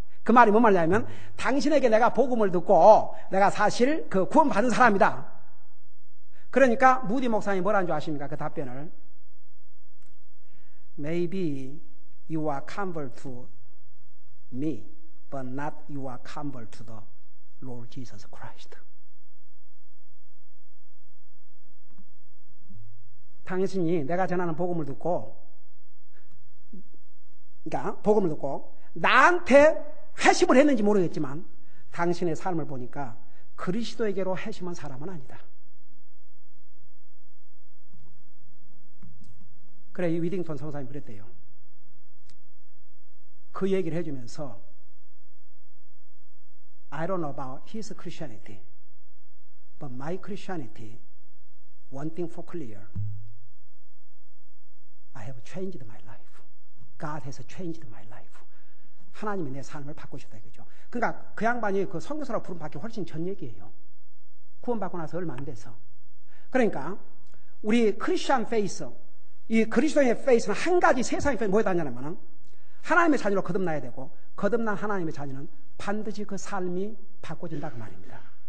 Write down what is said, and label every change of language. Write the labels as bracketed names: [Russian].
[Korean] 그 말이 뭔 말이냐면 당신에게 내가 복음을 듣고 내가 사실 그 구원 받은 사람이다. 그러니까 무디 목사님이 뭐라는 줄 아십니까? 그 답변을 [English] Maybe you are convert to me, but not you are convert to the Lord Jesus Christ. [Korean] 당신이 내가 전하는 복음을 듣고, 그러니까 복음을 듣고 나한테 회심을 했는지 모르겠지만 당신의 삶을 보니까 그리스도에게로 회심한 사람은 아니다. 그래, 이 위딩턴 성사님이 그랬대요. 그 얘기를 해주면서 [English] I don't know about his Christianity, But my Christianity, one thing for clear, I have changed my life. God has changed my life. [Korean] 하나님이 내 삶을 바꾸셨다 이거죠. 그러니까 그 양반이 그 선교사로 부름 받기 훨씬 전 얘기예요. 구원받고 나서 얼마 안 돼서. 그러니까 우리 크리스천 페이스, 이 그리스도의 페이스는 한 가지 세상의 페이스 뭐에 다냐면 하나님의 자녀로 거듭나야 되고 거듭난 하나님의 자녀는 반드시 그 삶이 바꿔진다 그 말입니다.